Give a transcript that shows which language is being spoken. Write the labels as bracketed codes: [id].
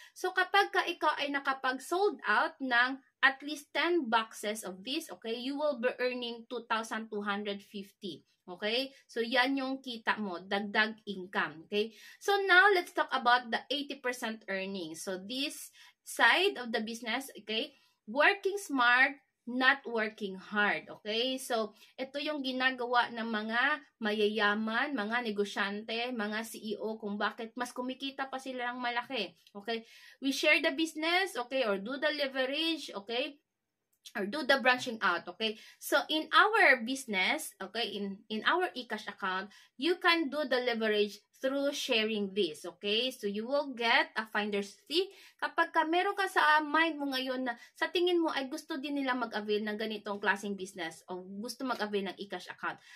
[en] So, [tl] kapag ka ikaw ay nakapag-sold out ng [en] at least 10 boxes of this, okay, you will be earning 2,250. Okay? [tl] So, yan yung kita mo, dagdag income. Okay? [en] So, now, let's talk about the 80% earnings. So, this side of the business, okay, working smart, not working hard, okay? [tl] So, ito yung ginagawa ng mga mayayaman, mga negosyante, mga CEO, kung bakit mas kumikita pa sila ng malaki, okay? [en] We share the business, okay, or do the leverage, okay? Or do the branching out, okay? So, in our business, okay, in our eCash account, you can do the leverage through sharing this, okay? So, you will get a finder's fee. [tl] Kapag ka meron ka sa mind mo ngayon na sa tingin mo ay gusto din nila mag-avail ng ganitong klaseng business o gusto mag-avail ng eCash account.